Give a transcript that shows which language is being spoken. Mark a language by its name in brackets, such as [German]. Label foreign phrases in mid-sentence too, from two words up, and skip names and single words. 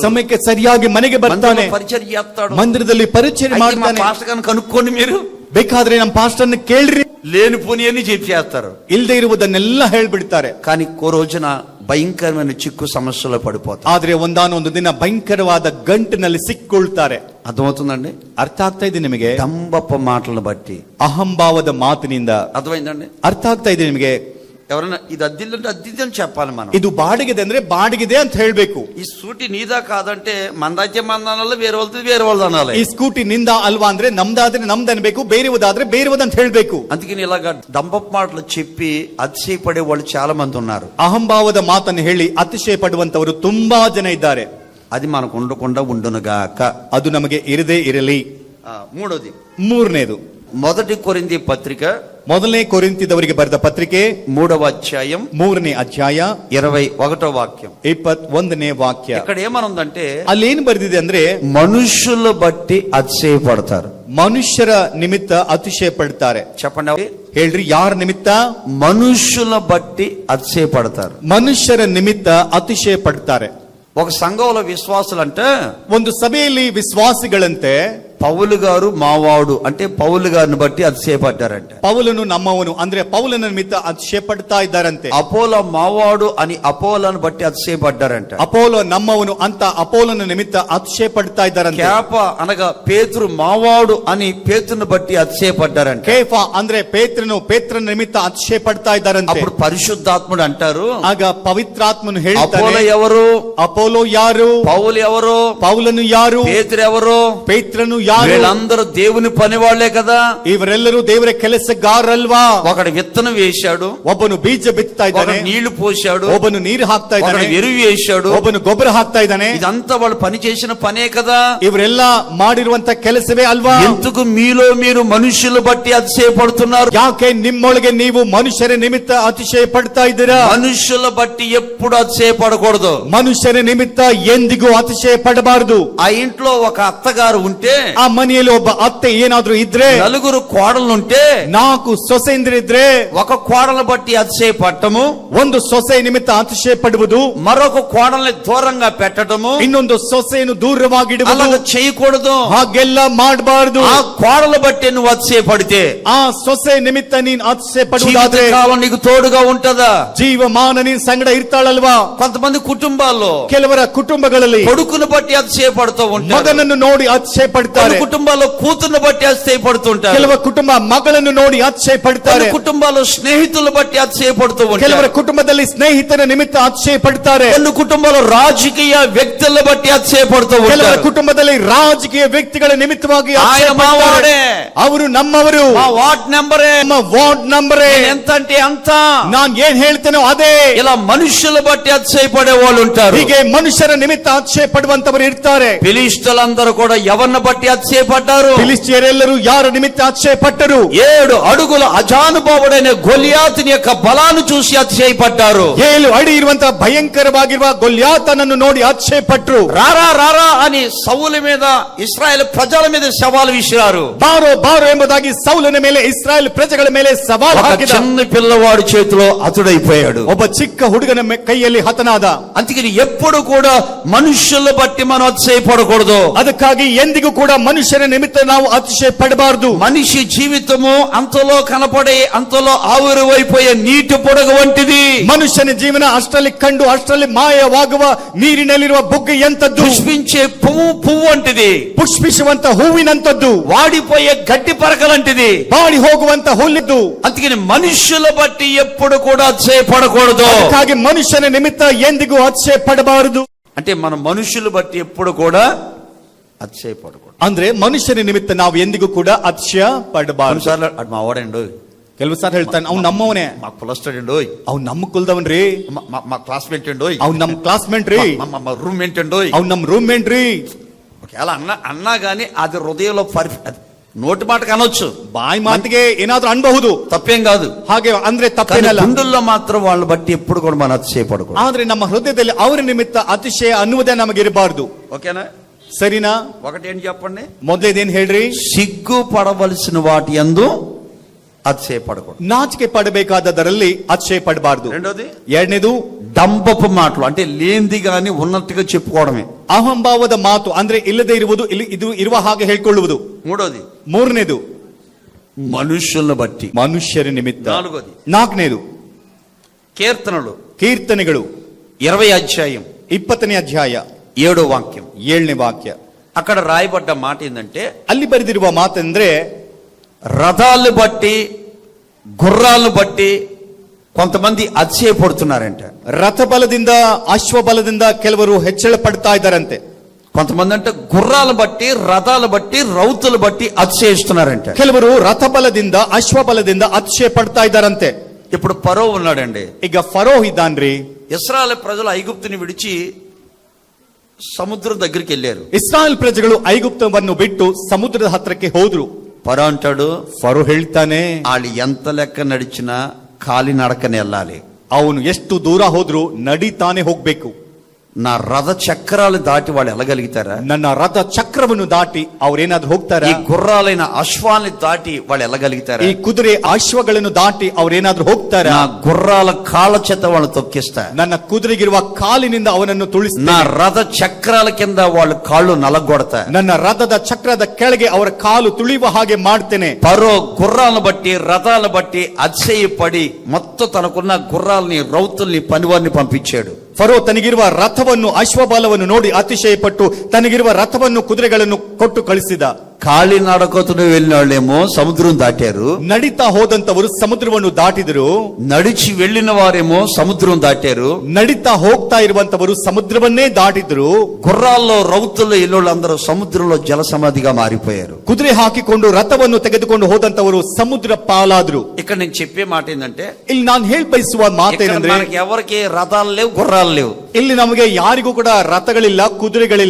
[Kannada] ಸಮಯಕ್ಕೆ ಸರಿಯಾಗಿ ಮನೆಗೆ ಬರ್ತಾನೆ, [Telugu] ಪರಿಚಯ చేస్తాడు, [Kannada] ಮಂದಿರದಲ್ಲಿ ಪರಿಚಯ ಮಾಡ್ತಾನೆ. [Telugu] పాస్టర్ గారిని కనుక్కోండి, మీరు [Kannada] ಬೇಕಾದ್ರೆ ನಮ್ಮ ಪಾಸ್ಟರ್ನ ಕೇಳ್ರಿ, [Telugu] లేనిపోని అని చెప్పేస్తారు, [Kannada] ಇಲ್ಲದೆ ಇರುವುದನ್ನೆಲ್ಲ ಹೇಳ್ಬಿಡ್ತಾರೆ. [Telugu] కానీ ఓ రోజున భయంకరమైన చిక్కు సమస్యలో పడిపోతారు. [Kannada] ಆದ್ರೆ ಒಂದಾನೊಂದು ದಿನ ಭಯಂಕರವಾದ ಗಂಟಿನಲ್ಲಿ ಸಿಕ್ಕೊಳ್ತಾರೆ. [Telugu] అర్థమవుతుందండి? [Kannada] ಅರ್ಥ ಆಗ್ತಾ ಇದೆ ನಿಮಗೆ? [Telugu] డంబప్ప మాటలను బట్టి, [Kannada] ಅಹಂಭಾವದ ಮಾತಿನಿಂದ [Telugu] అర్థమైందండి? [Kannada] ಅರ್ಥ ಆಗ್ತಾ ಇದೆ ನಿಮಗೆ? [Telugu] ఎవరైనా ఇది అద్దిల్లంటే అద్దిద్ది అని చెప్పాలి మనం. [Kannada] ಇದು ಬಾಡಿಗೆದೆ ಅಂದ್ರೆ ಬಾಡಿಗೆದೆ ಅಂತ ಹೇಳ್ಬೇಕು. [Telugu] ఈ స్కూటీ నీదా కాదంటే మందైతే మందనాలి, వేరే వాళ్ళది వేరే వాళ్ళది అనాలి. [Kannada] ಈ ಸ್ಕೂಟಿ ನಿಂದ ಅಲ್ವಾ ಅಂದ್ರೆ ನಮ್ದಾದ್ರೆ ನಮ್ದು ಅನ್ಬೇಕು, ಬೇರೆವದಾದ್ರೆ ಬೇರೆವದ ಅಂತ ಹೇಳ್ಬೇಕು. [Telugu] అందుకని ఇలాగా డంపప్ మాటలు చెప్పి అతిశయపడే వాళ్ళు చాలా మంది ఉన్నారు. [Kannada] ಅಹಂಭಾವದ ಮಾತನ್ನು ಹೇಳಿ ಅತಿಶಯ ಪಡುವಂತವರು ತುಂಬಾ ಜನ ಇದ್ದಾರೆ. [Telugu] అది మనకు ఉండకుండా ఉండునుగాక. [Kannada] ಅದು ನಮಗೆ ಇರದೇ ಇರಲಿ. [Telugu] మూడోది, [Kannada] ಮೂರನೇದು, [Telugu] మొదటి కొరింథీ పత్రిక [Kannada] ಮೊದಲನೇ ಕೊರಿಂಥದವರಿಗೆ ಬರೆದ ಪತ್ರಿಕೆ [Telugu] 3వ అధ్యాయం [Kannada] 3ನೇ ಅಧ್ಯಾಯ [Telugu] 21వ వాక్యం [Kannada] 21ನೇ ವಾಕ್ಯ. [Telugu] ఇక్కడ ఏమనుందంటే [Kannada] ಅಲ್ಲೇನು ಬರೆದಿದೆ ಅಂದ್ರೆ [Telugu] మనుషులు బట్టి అతిశయపడతారు. [Kannada] ಮನುಷ್ಯರ ನಿಮಿತ್ತ ಅತಿಶಯ ಪಡ್ತಾರೆ. [Telugu] చెప్పండి, [Kannada] ಹೇಳ್ರಿ, ಯಾರ ನಿಮಿತ್ತ? [Telugu] మనుషుల బట్టి అతిశయపడతారు. [Kannada] ಮನುಷ್ಯರ ನಿಮಿತ್ತ ಅತಿಶಯ ಪಡ್ತಾರೆ. [Telugu] ఒక సంఘంలో విశ్వాసులు అంటే [Kannada] ಒಂದು ಸಭೆಯಲ್ಲಿ ವಿಶ್ವಾಸಿಗಳಂತೆ [Telugu] పౌలు గారు మావాడు అంటే పౌలు గారిని బట్టి అతిశయపడ్డారంటే, [Kannada] ಪೌಲನು ನಮ್ಮವನು ಅಂದ್ರೆ ಪೌಲನ ನಿಮಿತ್ತ ಅತಿಶಯ ಪಡ್ತಾ ಇದ್ದಾರಂತೆ. [Telugu] అపోలో మావాడు అని అపోలను బట్టి అతిశయపడ్డారంట. [Kannada] ಅಪೋಲೋ ನಮ್ಮವನು ಅಂತ ಅಪೋಲನ ನಿಮಿತ್ತ ಅತಿಶಯ ಪಡ್ತಾ ಇದ್ದಾರಂತೆ. [Telugu] కేప అనగా పేతురు మావాడు అని పేతురుని బట్టి అతిశయపడ్డారంట. [Kannada] ಕೇಫ ಅಂದ್ರೆ ಪೇತ್ರನ ನಿಮಿತ್ತ ಅತಿಶಯ ಪಡ್ತಾ ಇದ್ದಾರಂತೆ. [Telugu] అప్పుడు పరిశుద్ధాత్ముడు అంటారు, [Kannada] ಆಗ ಪವಿತ್ರಾತ್ಮನು [Telugu] అపోలో [Kannada] ಹೇಳ್ತಾನೆ, [Telugu] ఎవరు, [Kannada] ಅಪೋಲೋ ಯಾರು, [Telugu] పౌలు ఎవరు, [Kannada] ಪೌಲನು ಯಾರು, [Telugu] పేతురు ఎవరు, [Kannada] ಪೇತ್ರನು ಯಾರು? [Telugu] వీళ్ళందరూ దేవుని పనివాళ్లే కదా. [Kannada] ಇವರೆಲ್ಲರೂ ದೇವರ ಕೆಲಸಗಾರಲ್ವಾ? [Telugu] ఒకడు విత్తనం వేశాడు, [Kannada] ಒಬ್ಬನು ಬೀಜ ಬಿತ್ತಾ ಇದ್ದಾನೆ, [Telugu] ఒకడు నీళ్లు పోశాడు, [Kannada] ಒಬ್ಬನು ನೀರು ಹಾಕ್ತಾ [Telugu] ఒకడు [Kannada] ಇದ್ದಾನೆ, [Telugu] ఎరువు వేశాడు, [Kannada] ಒಬ್ಬನು ಗೊಬ್ಬರ ಹಾಕ್ತಾ ಇದ್ದಾನೆ. [Telugu] ఇదంతా వాళ్ళు పని చేసిన పనే కదా. [Kannada] ಇವರೆಲ್ಲ ಮಾಡಿರುವಂತ ಕೆಲಸವೇ ಅಲ್ವಾ? [Telugu] ఎందుకు మీలో మీరు మనుషులు బట్టి అతిశయపడుతున్నారు? [Kannada] ಯಾಕೆ ನಿಮ್ಮೊಳಗೆ ನೀವು ಮನುಷ್ಯರ ನಿಮಿತ್ತ ಅತಿಶಯ ಪಡ್ತಾ ಇದ್ದೀರಾ? [Telugu] మనుషుల బట్టి ఎప్పుడు అతిశయపడకూడదు. [Kannada] ಮನುಷ್ಯರ ನಿಮಿತ್ತ ಎಂದಿಗೂ ಅತಿಶಯ ಪಡಬಾರದು. [Telugu] ఆ ఇంట్లో ఒక అత్తగారు ఉంటే, [Kannada] ಆ ಮನೆಯಲ್ಲಿ ಒಬ್ಬ ಅತ್ತೆ ಏನಾದ್ರೂ ಇದ್ರೆ, [Telugu] నలుగురు కోడలుంటే [Kannada] 4 ಸೊಸೆಂದಿರಿದ್ರೆ [Telugu] ఒక కోడలు బట్టి అతిశయపడటము, [Kannada] ಒಂದು ಸೊಸೆ ನಿಮಿತ್ತ ಅತಿಶಯ ಪಡುವುದು, [Telugu] మరొక కోడల్ని దూరంగా పెట్టడము, [Kannada] ಇನ್ನೊಂದು ಸೊಸೆಯನ್ನು ದೂರವಾಗಿಡುವುದು, [Telugu] అలాగ చేయకూడదు. [Kannada] ಹಾಗೆಲ್ಲ ಮಾಡಬಾರದು. [Telugu] ఆ కోడలు బట్టి నువ్వు అతిశయపడితే [Kannada] ಆ ಸೊಸೆ ನಿಮಿತ್ತ ನೀನ್ ಅತಿಶಯ ಪಡುವುದಾದ್ರೆ [Telugu] జీవితకాలం నీకు తోడుగా ఉంటదా? [Kannada] ಜೀವಮಾನ ನೀನ್ ಸಂಗಡ ಇರ್ತಾಳಲ್ವಾ? [Telugu] కొంతమంది కుటుంబాల్లో [Kannada] ಕೆಲವರ ಕುಟುಂಬಗಳಲ್ಲಿ [Telugu] కొడుకును బట్టి అతిశయపడుతూ ఉంటారు, [Kannada] ಮಗನನ್ನು ನೋಡಿ ಅತಿಶಯ ಪಡ್ತಾರೆ. [Telugu] కొన్ని కుటుంబాల్లో కూతుర్ని బట్టి అతిశయపడుతుంటారు, [Kannada] ಕೆಲವ ಕುಟುಂಬ ಮಗಳನ್ನು ನೋಡಿ ಅತಿಶಯ ಪಡ್ತಾರೆ. [Telugu] కొన్ని కుటుంబాల్లో స్నేహితులు బట్టి అతిశయపడుతూ [Kannada] ಕೆಲವರ [Telugu] ఉంటారు, [Kannada] ಕುಟುಂಬದಲ್ಲಿ ಸ್ನೇಹಿತರ ನಿಮಿತ್ತ ಅತಿಶಯ ಪಡ್ತಾರೆ. [Telugu] కొన్ని కుటుంబాల్లో రాజకీయ వ్యక్తులను బట్టి అతిశయపడుతూ [Kannada] ಕೆಲವರ [Telugu] ఉంటారు. [Kannada] ಕುಟುಂಬದಲ್ಲಿ ರಾಜಕೀಯ ವ್ಯಕ್ತಿಗಳ ನಿಮಿತ್ತವಾಗಿ ಅತಿಶಯ [Telugu] ఆయన [Kannada] ಪಡ್ತಾರೆ. [Telugu] మావాడే, [Kannada] ಅವರು ನಮ್ಮವರು, [Telugu] మా వార్డ్ నెంబరే, [Kannada] ನಮ್ಮ ವಾರ್ಡ್ ನಂಬರೇ, [Telugu] నేను ఎంత అంటే అంత. [Kannada] ನಾನ್ ಏನ್ ಹೇಳ್ತೇನೋ ಅದೇ. [Telugu] ఇలా మనుషులు బట్టి అతిశయపడే వాళ్ళు ఉంటారు. [Kannada] ಹೀಗೆ ಮನುಷ್ಯರ ನಿಮಿತ್ತ ಅತಿಶಯ ಪಡುವಂತವರು ಇರ್ತಾರೆ. [Telugu] ఫిలిష్టులందరూ కూడా ఎవరిని బట్టి అతిశయపడ్డారు? [Kannada] ಫಿಲಿಸ್ಟಿಯರೆಲ್ಲರೂ ಯಾರ ನಿಮಿತ್ತ ಅತಿಶಯ ಪಟ್ಟರು? [Telugu] 7 అడుగుల అజానుభావుడైన గొలియాతుని యొక్క బలాన్ని చూసి అతిశయపడ్డారు. [Kannada] 7 ಅಡಿ ಇರುವಂತಹ ಭಯಂಕರವಾಗಿರುವ ಗೊಲ್ಯಾತನನ್ನು ನೋಡಿ ಅತಿಶಯ ಪಟ್ಟರು. [Telugu] రారా రారా అని సౌలు మీద ఇశ్రాయేల్ ప్రజల మీద సవాలు విసిరారు. [Kannada] ಬಾರೋ ಬಾರೋ ಎಂಬುದಾಗಿ ಸೌಲನ ಮೇಲೆ ಇಸ್ರಾಯೇಲ್ ಪ್ರಜೆಗಳ ಮೇಲೆ ಸವಾಲು [Telugu] ఒక [Kannada] ಹಾಕಿದ. [Telugu] చిన్న పిల్లవాడి చేతిలో అతుడైపోయాడు. [Kannada] ಒಬ್ಬ ಚಿಕ್ಕ ಹುಡುಗನ ಕೈಯಲ್ಲಿ ಹತನಾದ. [Telugu] అందుకని ఎప్పుడు కూడా మనుషుల బట్టి మనం అతిశయపడకూడదు. [Kannada] ಅದಕ್ಕಾಗಿ ಎಂದಿಗೂ ಕೂಡ ಮನುಷ್ಯನ ನಿಮಿತ್ತ ನಾವು ಅತಿಶಯ ಪಡಬಾರದು. [Telugu] మనిషి జీవితము అంతలో కనపడే అంతలో ఆవిరివైపోయే నీటి పొడగ వంటిది. [Kannada] ಮನುಷ್ಯನ ಜೀವನ ಅಷ್ಟರಲ್ಲಿ ಕಂಡು ಅಷ್ಟರಲ್ಲಿ ಮಾಯವಾಗುವ ನೀರಿನಲ್ಲಿರುವ ಬುಗ್ಗೆ ಎಂತದ್ದು? [Telugu] పుష్పించే పువ్వు వంటిది, [Kannada] ಪುಷ್ಪಿಸುವಂತ ಹೂವಿನಂತದ್ದು, [Telugu] వాడిపోయే గడ్డి పరకలంటిది, [Kannada] ಬಾಡಿ ಹೋಗುವಂತ ಹುಲ್ಲಿದ್ದು. [Telugu] అందుకని మనుషుల బట్టి ఎప్పుడు కూడా అతిశయపడకూడదు. [Kannada] ಅದಕ್ಕಾಗಿ ಮನುಷ್ಯನ ನಿಮಿತ್ತ ಎಂದಿಗೂ ಅತಿಶಯ ಪಡಬಾರದು. [Telugu] అంటే మన మనుషులు బట్టి ఎప్పుడు కూడా అతిశయపడకూడదు. [Kannada] ಅಂದ್ರೆ ಮನುಷ್ಯನ ನಿಮಿತ್ತ ನಾವು ಎಂದಿಗೂ ಕೂಡ ಅತಿಶಯ ಪಡಬಾರದು. [Telugu] కొన్నిసార్లు అటు మా వాడండు, [Kannada] ಕೆಲವು ಸಾರಿ ಹೇಳ್ತಾನೆ, ಅವ್ನು ನಮ್ಮವನೇ, [Telugu] మా కులస్టూడెంట్, [Kannada] ಅವ್ನು ನಮ್ಮ కులದವನ್ರಿ, [Telugu] మా క్లాస్మేట్ అండి, [Kannada] ಅವ್ನು ನಮ್ಮ ಕ್ಲಾಸ್ಮೇಟ್ ರೀ, [Telugu] మా రూమ్మేట్ అండి, [Kannada] ಅವ್ನು ನಮ್ಮ ರೂಮ್ಮೇಟ್ ರೀ. [Telugu] ఒకవేళ అన్నా గానీ అది హృదయంలో నోటి మాటకు అనొచ్చు, [Kannada] ಬಾಯಿ ಮಾತಿಗೆ ಏನಾದ್ರೂ ಅನ್ಬಹುದು, [Telugu] తప్పేం కాదు. [Kannada] ಹಾಗೆ ಅಂದ್ರೆ [Telugu] కానీ [Kannada] ತಪ್ಪೇನಲ್ಲ. [Telugu] గుండెల్లో మాత్రం వాళ్ళని బట్టి ఎప్పుడు కూడా మనం అతిశయపడకూడదు. [Kannada] ಆದ್ರೆ ನಮ್ಮ ಹೃದಯದಲ್ಲಿ ಅವರ ನಿಮಿತ್ತ ಅತಿಶಯ ಅನ್ನುವುದೇ ನಮಗಿರಬಾರದು. [Telugu] ఓకేనా? [Kannada] ಸರಿನಾ? [Telugu] ఒకటి ఏంటి చెప్పండి, [Kannada] ಮೊದಲೇದೇನ್ ಹೇಳ್ರಿ? [Telugu] సిగ్గుపడవలసిన వాటి యందు అతిశయపడకూడదు. [Kannada] ನಾಚಿಕೆ ಪಡಬೇಕಾದದರಲ್ಲಿ ಅತಿಶಯ ಪಡಬಾರದು. [Telugu] రెండోది, [Kannada] ಎರಡನೇದು [Telugu] డంబపు మాటలు, అంటే లేనిది గాని ఉన్నట్టుగా చెప్పుకోవడమే. [Kannada] ಅಹಂಭಾವದ ಮಾತು, ಅಂದ್ರೆ ಇಲ್ಲದೆ ಇರುವುದು ಇದು ಇರುವ ಹಾಗೆ ಹೇಳ್ಕೊಳ್ಳುವುದು. [Telugu] మూడోది, [Kannada] ಮೂರನೇದು [Telugu] మనుషులను బట్టి. [Kannada] ಮನುಷ್ಯರ ನಿಮಿತ್ತ. [Telugu] నాలుగోది, [Kannada] ನಾಲ್ಕನೇದು [Telugu] కీర్తనలు [Kannada] ಕೀರ್ತನೆಗಳು [Telugu] 20వ అధ్యాయం [Kannada] 20ನೇ ಅಧ್ಯಾಯ [Telugu] 7వ వాక్యం. [Kannada] 7ನೇ ವಾಕ್ಯ. [Telugu] అక్కడ రాయబడ్డ మాట ఏంటంటే, [Kannada] ಅಲ್ಲಿ ಬರೆದಿರುವ ಮಾತೆಂದ್ರೆ [Telugu] రథాలను బట్టి, గుర్రాలను బట్టి, కొంతమంది అతిశయపడుతున్నారంట. [Kannada] ರಥಬಲದಿಂದ ಅಶ್ವಬಲದಿಂದ ಕೆಲವರು ಹೆಚ್ಚಳ ಪಡ್ತಾ ಇದ್ದಾರಂತೆ. [Telugu] కొంతమంది అంటే గుర్రాలు బట్టి, రథాలు బట్టి, రౌతులు బట్టి అతిశయిస్తున్నారంట. [Kannada] ಕೆಲವರು ರಥಬಲದಿಂದ ಅಶ್ವಬಲದಿಂದ ಅತಿಶಯ ಪಡ್ತಾ ಇದ್ದಾರಂತೆ. [Telugu] ఇప్పుడు ఫరో ఉన్నాడండి. [Kannada] ಈಗ ಫರೋ ಇದ್ದಾನ್ರಿ. [Telugu] ఇశ్రాయేలు ప్రజలు ఐగుప్తుని విడిచి సముద్రం దగ్గరికి వెళ్ళారు. [Kannada] ಇಸ್ರಾಯೇಲ್ ಪ್ರಜೆಗಳು ಐಗುಪ್ತವನ್ನು ಬಿಟ್ಟು ಸಮುದ್ರದ ಹತ್ರಕ್ಕೆ ಹೋದ್ರು. [Telugu] ఫరో అంటాడు, [Kannada] ಫರೋ ಹೇಳ್ತಾನೆ, [Telugu] వాళ్ళు ఎంత లెక్క నడిచినా కాలి నడకని వెళ్ళాలి. [Kannada] ಅವನು ಎಷ್ಟು ದೂರ ಹೋದ್ರು ನಡಿತಾನೆ ಹೋಗ್ಬೇಕು. [Telugu] నా రథ చక్రాలు దాటి వాళ్ళు వెళ్ళగలుగుతారా? [Kannada] ನನ್ನ ರಥ ಚಕ್ರವನ್ನು ದಾಟಿ ಅವ್ರೇನಾದ್ರೂ ಹೋಗ್ತಾರ? [Telugu] ఈ గుర్రాలైన అశ్వాన్ని దాటి వాళ్ళు వెళ్ళగలుగుతారా? [Kannada] ಈ ಕುದುರೆ ಅಶ್ವಗಳನ್ನು ದಾಟಿ ಅವ್ರೇನಾದ್ರೂ ಹೋಗ್ತಾರ? [Telugu] నా గుర్రాల కాళ్ళ చేత వాళ్ళు తొక్కిస్తా. [Kannada] ನನ್ನ కుదుರೆಗಿರುವ ಕಾಲಿನಿಂದ ಅವನನ್ನು ತುಳಿಸ್ತಾ. [Telugu] నా రథ చక్రాల కింద వాళ్ళు కాళ్ళు నలగొడతా. [Kannada] ನನ್ನ ರಥದ ಚಕ್ರದ ಕೆಳಗೆ ಅವರ ಕಾಲು ತುಳಿಯುವ ಹಾಗೆ ಮಾಡ್ತೇನೆ. [Telugu] ఫరో గుర్రాలను బట్టి, రథాలను బట్టి అతిశయపడి మొత్తం తనకున్న గుర్రాలని, రౌతుల్ని, పనివారిని పంపించాడు. [Kannada] ಫರೋ ತನಗಿರುವ ರಥವನ್ನು, ಅಶ್ವಬಲವನ್ನು ನೋಡಿ ಅತಿಶಯಪಟ್ಟು ತನಗಿರುವ ರಥವನ್ನು, ಕುದುರೆಗಳನ್ನು ಕೊಟ್ಟು ಕಳಿಸಿದ. [Telugu] కాళీ నడకతుడు వెళ్ళిన వాళ్ళేమో సముద్రం దాటారు. [Kannada] ನಡಿತಾ ಹೋದಂತವರು ಸಮುದ್ರವನ್ನು ದಾಟಿದರು. [Telugu] నడిచి వెళ్ళిన వారేమో సముద్రం దాటారు. [Kannada] ನಡಿತಾ ಹೋಗ್ತಾ ಇರುವಂತವರು ಸಮುದ್ರವನ್ನೇ ದಾಟಿದ್ರು. [Telugu] గుర్రాల్లో, రౌతుల్లో ఇల్లుళ్ళందరూ సముద్రంలో జల సమాధిగా మారిపోయారు. [Kannada] ಕುದುರೆ ಹಾಕಿಕೊಂಡು ರಥವನ್ನು ತೆಗೆದುಕೊಂಡು ಹೋದಂತವರು ಸಮುದ್ರ ಪಾಲಾದ್ರು. [Telugu] ఇక్కడ నేను చెప్పే మాట ఏంటంటే, [Kannada] ಇಲ್ಲಿ ನಾನು ಬಯಸುವ ಮಾತೇನೆಂದ್ರೆ, [Telugu] మనకి ఎవరికి రథాలు లేవు, గుర్రాలు లేవు. [Kannada] ಇಲ್ಲಿ ನಮಗೆ ಯಾರಿಗೂ ಕೂಡ ರಥಗಳಿಲ್ಲ, ಕುದುರೆಗಳಿಲ್ಲ.